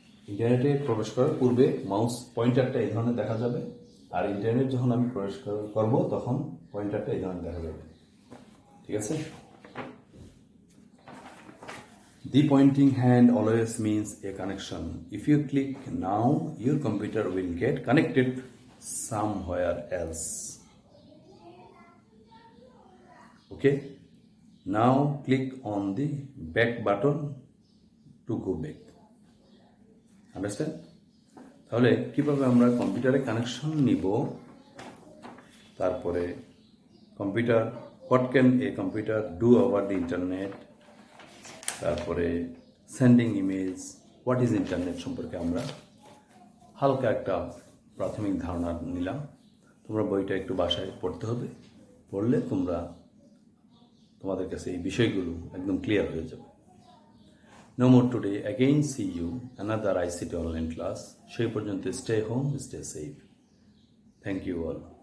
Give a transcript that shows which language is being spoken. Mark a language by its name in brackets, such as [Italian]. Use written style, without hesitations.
[Bangla] ইন্টারনেটে প্রবেশ করার পূর্বে মাউস পয়েন্টারটা এই ধরনের দেখা যাবে, আর ইন্টারনেট যখন আমি প্রবেশ করব তখন পয়েন্টারটা এই ধরনের দেখা যাবে, ঠিক আছে? [English] The pointing hand always means a connection. If you click now, your computer will get connected somewhere else. Okay? Now click on the back button to go back. Understand? [Bangla] তাহলে কিভাবে আমরা কম্পিউটারে কানেকশন নিব, তারপরে computer, [English] what can a computer do over the internet, [Bangla] তারপরে sending image, [English] what is internet [Bangla] সম্পর্কে আমরা হালকা একটা প্রাথমিক ধারণা নিলাম। তোমরা বইটা একটু বাসায় পড়তে হবে, পড়লে তোমাদের কাছে এই বিষয়গুলো একদম ক্লিয়ার হয়ে যাবে। [English] No more today. Again see you another ICT online class. [Bangla] সেই পর্যন্ত [English] stay home, stay safe. Thank you all.